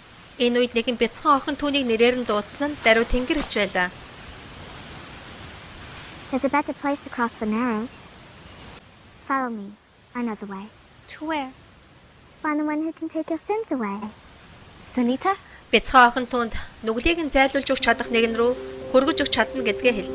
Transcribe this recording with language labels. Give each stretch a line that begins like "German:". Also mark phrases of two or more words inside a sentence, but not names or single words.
Mongolian: Энэ үед нэгэн бяцхан охин түүнийг нэрээр нь дуудсан нь даруй тэнгэр хэлж байлаа.
English: There's a better place to cross the Narrows. Follow me. I know the way. To where? Find the one who can take your sins away. Sunita?
Mongolian: Бяцхан охин түүнд нүглийг нь зайлуулж өгч чадах нэгэн рүү хөргөж өгч чадна гэдгээ хэлдэг.